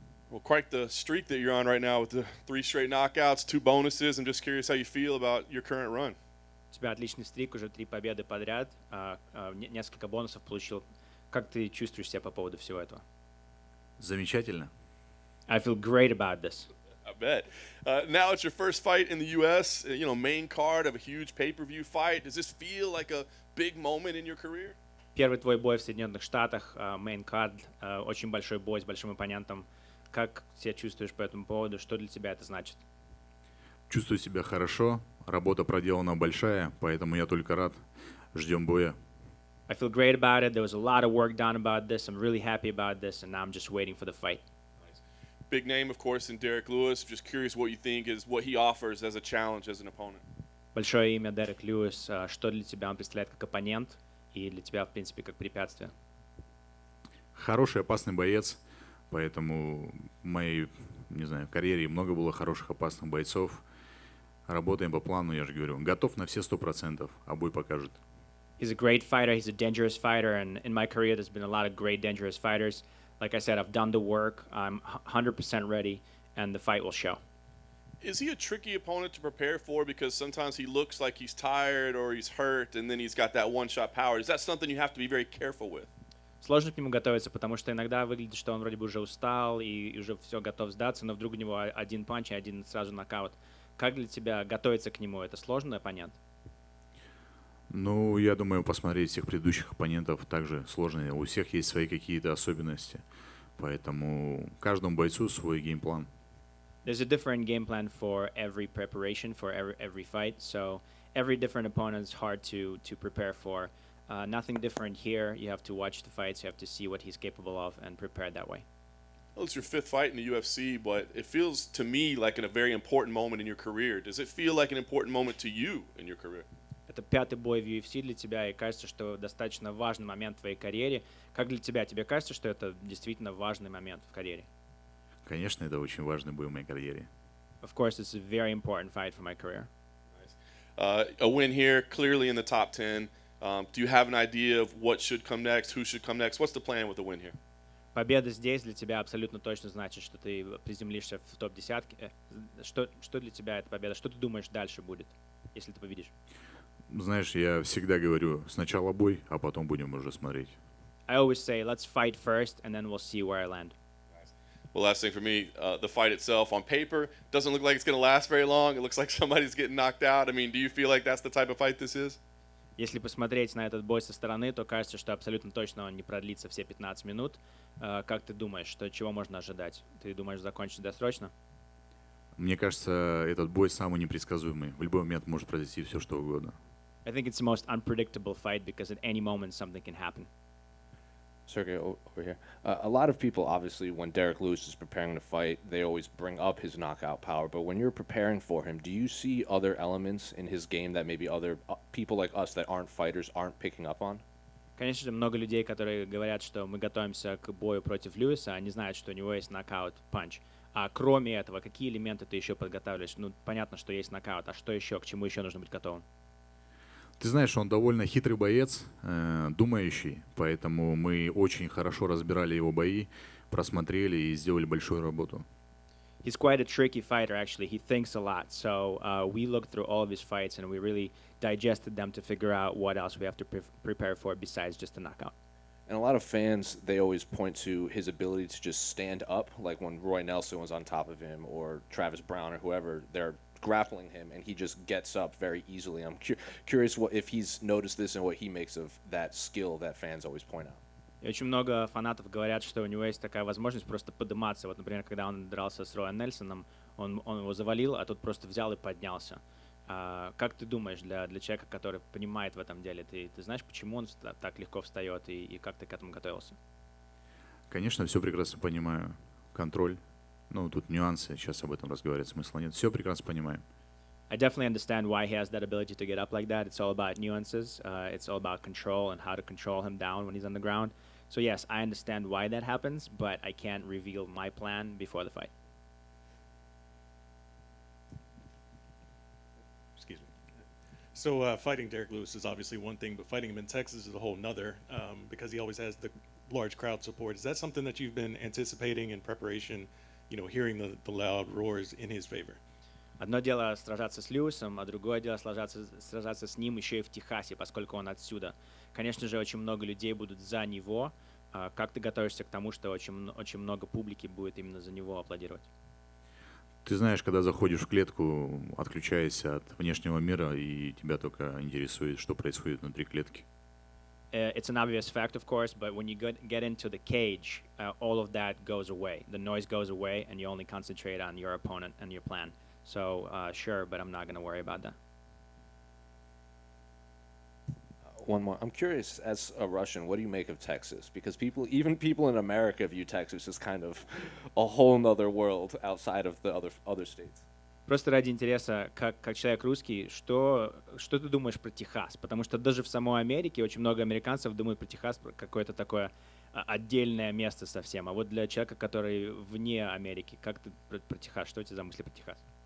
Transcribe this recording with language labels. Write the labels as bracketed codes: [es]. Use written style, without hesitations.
[en] Well, quite the streak that you're on right now with the 3 straight knockouts, 2 bonuses. I'm just curious how you feel about your current run. [ru] У тебя отличный стрик, уже 3 победы подряд, несколько бонусов получил. Как ты чувствуешь себя по поводу всего этого? Замечательно. [en] I feel great about this. I bet. Now it's your first fight in the U.S., main card of a huge pay-per-view fight. Does this feel like a big moment in your career? [ru] Первый твой бой в Соединенных Штатах, main card, очень большой бой с большим оппонентом. Как себя чувствуешь по этому поводу? Что для тебя это значит? Чувствую себя хорошо, работа проделана большая, поэтому я только рад. Ждем боя. [en] I feel great about it. There was a lot of work done about this. I'm really happy about this, and now I'm just waiting for the fight. Big name, of course, in Derrick Lewis. Just curious what you think is what he offers as a challenge as an opponent. [ru] Большое имя Derrick Lewis. Что для тебя он представляет как оппонент и для тебя, в принципе, как препятствие? Хороший, опасный боец, поэтому в моей, карьере много было хороших, опасных бойцов. Работаем по плану, я же говорю. Готов на все 100%, а бой покажет. [en] He's a great fighter. He's a dangerous fighter, and in my career, there's been a lot of great, dangerous fighters. Like I said, I've done the work. I'm 100% ready, and the fight will show. Is he a tricky opponent to prepare for? Because sometimes he looks like he's tired or he's hurt, and then he's got that one-shot power. Is that something you have to be very careful with? [ru] Сложно к нему готовиться, потому что иногда выглядит, что он вроде бы уже устал и уже все готов сдаться, но вдруг у него один панч и один сразу нокаут. Как для тебя готовиться к нему? Это сложный оппонент? Ну, я думаю, посмотреть всех предыдущих оппонентов также сложно. У всех есть свои какие-то особенности. Поэтому каждому бойцу свой геймплан. [en] There's a different game plan for every preparation, for every fight. So every different opponent is hard to prepare for. Nothing different here. You have to watch the fights. You have to see what he's capable of and prepare that way. Well, it's your 5th fight in the UFC, but it feels to me like a very important moment in your career. Does it feel like an important moment to you in your career? [ru] Это 5-й бой в UFC для тебя, и кажется, что достаточно важный момент в твоей карьере. Как для тебя? Тебе кажется, что это действительно важный момент в карьере? Конечно, это очень важный бой в моей карьере. [en] Of course, it's a very important fight for my career. A win here, clearly in the top 10. Do you have an idea of what should come next, who should come next? What's the plan with the win here? [ru] Победа здесь для тебя абсолютно точно значит, что ты приземлишься в топ-10. Что для тебя эта победа? Что ты думаешь дальше будет, если ты победишь? Знаешь, я всегда говорю, сначала бой, а потом будем уже смотреть. [en] I always say, let's fight first, and then we'll see where I land. Well, last thing for me, the fight itself on paper doesn't look like it's going to last very long. It looks like somebody's getting knocked out. I mean, do you feel like that's the type of fight this is? [ru] Если посмотреть на этот бой со стороны, то кажется, что абсолютно точно он не продлится все 15 минут. Как ты думаешь, чего можно ожидать? Ты думаешь закончить досрочно? Мне кажется, этот бой самый непредсказуемый. В любой момент может произойти все, что угодно. [en] I think it's the most unpredictable fight because at any moment something can happen. Sergey, over here. A lot of people, obviously, when Derrick Lewis is preparing to fight, they always bring up his knockout power. But when you're preparing for him, do you see other elements in his game that maybe other people like us that aren't fighters aren't picking up on? [ru] Конечно же, много людей, которые говорят, что мы готовимся к бою против Льюиса, они знают, что у него есть нокаут-панч. А кроме этого, какие элементы ты еще подготавливаешь? Ну, понятно, что есть нокаут, а что еще? К чему еще нужно быть готовым? Ты знаешь, он довольно хитрый боец, думающий, поэтому мы очень хорошо разбирали его бои, просмотрели и сделали большую работу. [en] He's quite a tricky fighter, actually. He thinks a lot. So we looked through all of his fights and we really digested them to figure out what else we have to prepare for besides just a knockout. And a lot of fans, they always point to his ability to just stand up, like when Roy Nelson was on top of him or Travis Brown or whoever, they're grappling him and he just gets up very easily. I'm curious if he's noticed this and what he makes of that skill that fans always point out. [ru] И очень много фанатов говорят, что у него есть такая возможность просто подниматься. Вот, например, когда он дрался с Роем Нельсоном, он его завалил, а тот просто взял и поднялся. Как ты думаешь, для человека, который понимает в этом деле, ты знаешь, почему он так легко встает и как ты к этому готовился? Конечно, все прекрасно понимаю. Контроль. Ну, тут нюансы, сейчас об этом разговаривать смысла нет. Все прекрасно понимаем. [en] I definitely understand why he has that ability to get up like that. It's all about nuances. It's all about control and how to control him down when he's on the ground. So yes, I understand why that happens, but I can't reveal my plan before the fight. Excuse me. So fighting Derrick Lewis is obviously one thing, but fighting him in Texas is a whole nother because he always has the large crowd support. Is that something that you've been anticipating in preparation hearing the loud roars in his favor. [ru] Одно дело сражаться с Льюисом, а другое дело сражаться с ним еще и в Техасе, поскольку он отсюда. Конечно же, очень много людей будут за него. Как ты готовишься к тому, что очень много публики будет именно за него аплодировать? Ты знаешь, когда заходишь в клетку, отключаешься от внешнего мира, и тебя только интересует, что происходит внутри клетки. [en] It's an obvious fact, of course, but when you get into the cage, all of that goes away. The noise goes away, and you only concentrate on your opponent and your plan. So, sure, but I'm not going to worry about that. One more. I'm curious, as a Russian, what do you make of Texas? Because even people in America view Texas as kind of a whole nother world outside of the other states. [ru] Просто ради интереса, как человек русский, что ты думаешь про Техас? Потому что даже в самой Америке очень много американцев думают про Техас, про какое-то такое отдельное место совсем. А вот для человека, который вне Америки, как ты про Техас? Что у тебя за мысли про Техас?